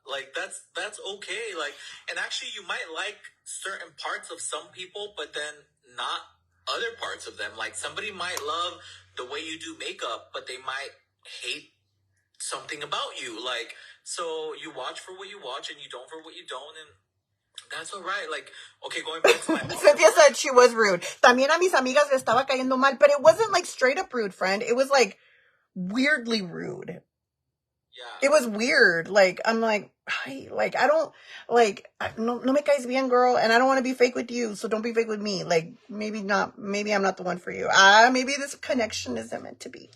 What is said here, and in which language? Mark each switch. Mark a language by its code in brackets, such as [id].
[en] Like, that's okay. Like, and actually, you might like certain parts of some people, but then not other parts of them. Like, somebody might love the way you do makeup, but they might hate something about you. Like, so you watch for what you watch and you don't for what you don't, and that's all right. Like, okay, going back to my Cynthia said she was rude. [es] También a mis amigas le estaba cayendo mal, [en] but it wasn't like straight up rude, friend. It was like weirdly rude. Yeah. It was weird. Like, I'm like, hi, like, I don't, like, [es] no me caes bien, [en] girl, and I don't want to be fake with you, so don't be fake with me. Like, maybe I'm not the one for you. Maybe this connection isn't meant to be.